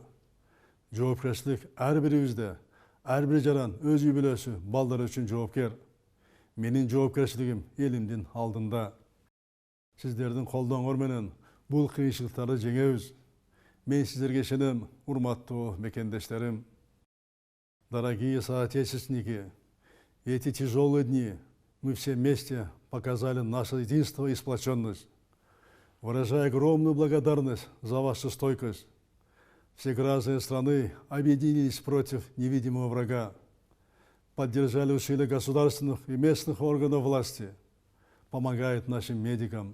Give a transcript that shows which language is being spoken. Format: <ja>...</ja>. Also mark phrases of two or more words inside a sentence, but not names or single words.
<ky>Жоопкерчилик ар бирибизде, ар бир жаран өз үй бүлөсү, балдары үчүн жоопкер. Менин жоопкерчилигим элимдин алдында. Сиздердин колдооңор менен бул кыйынчылыктарды жеңебиз. Мен сиздерге ишенем, урматтуу мекендештерим.</ky> <ru>Дорогие соотечественники, эти тяжелые дни мы все вместе показали наше единство и сплоченность. Выражаю огромную благодарность за вашу стойкость. Все граждане страны объединились против невидимого врага, поддержали усилия государственных и местных органов власти, помогают нашим медикам.</ru>